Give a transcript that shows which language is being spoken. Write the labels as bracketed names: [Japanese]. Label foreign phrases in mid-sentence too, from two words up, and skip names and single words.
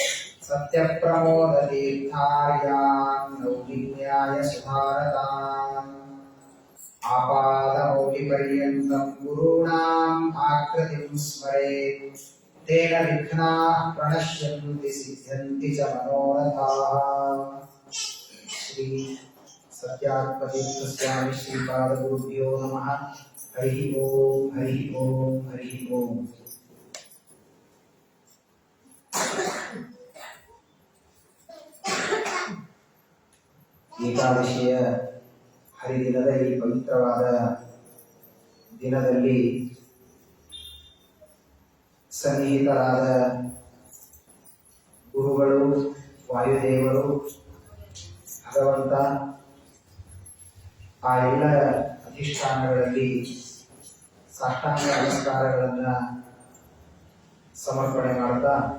[Sanskrit] सत्यप्रमोदतीर्थार्यान् नौगिन्याय सुधारतान् आपादमौलिपर्यन्तं गुरूणाम् आकृतिं स्मरेत् तेन विघ्नाः प्रणश्यन्ति सिद्ध्यन्ति च मनोरथाः। श्री सत्यात्मतीर्थस्वामी श्रीपादगुरुभ्यो नमः हरि ओम हरि ओम हरि ओम। [Kannada] ಏಕಾದಶಿಯ ಹರಿದಿನದ ಈ ಪವಿತ್ರವಾದ ದಿನದಲ್ಲಿ ಸನ್ನಿಹಿತರಾದ ಗುರುಗಳು, ವಾಯುದೇವರು, ಭಗವಂತ ಆ ಎಲ್ಲ ಅಧಿಷ್ಠಾನಗಳಲ್ಲಿ ಸಾಷ್ಟಾಂಗ ನಮಸ್ಕಾರಗಳನ್ನು ಸಮರ್ಪಣೆ ಮಾಡ್ತಾ